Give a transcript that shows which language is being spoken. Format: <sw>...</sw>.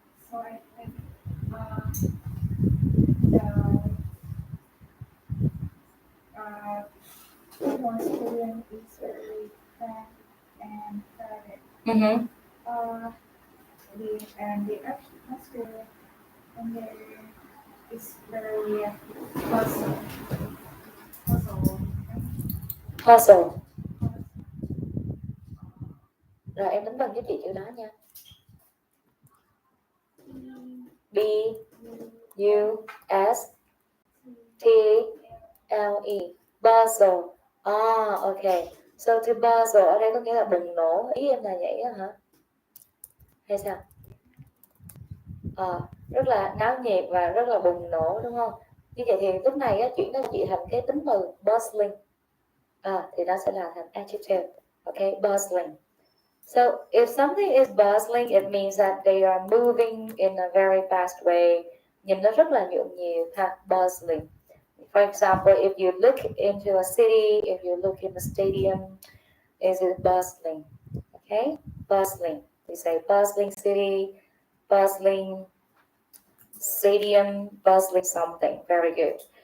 <en>So I think uh, the uh, football stadium is very cramped and crowded. Mm-hmm. Uh, the atmosphere and there is very puzzle, puzzle, Hustle. puzzle.</en> <vi>Rồi em đánh vần với chị chữ đó nha. P B U U S T</vi> <en>T L E. Puzzle. Ah, okay. So to puzzle</en> <vi>ở đây có nghĩa là bùng nổ. Ý em là vậy á hả? Hay sao? Rất là náo nhiệt và rất là bùng nổ đúng không? Như vậy thì lúc này á, chuyển nó chị thành cái tính từ bustling. Thì nó sẽ là thành adjective.</vi> <en>Okay, bustling. So if something is bustling, it means that they are moving in a very fast way.</en> <vi>Nhìn nó rất là nhộn nhịp ha, bustling.</vi> <en>For example, if you look into a city, if you look in a stadium, is it bustling? Okay, bustling. We say bustling city, bustling stadium, bustling something. Very good.</en>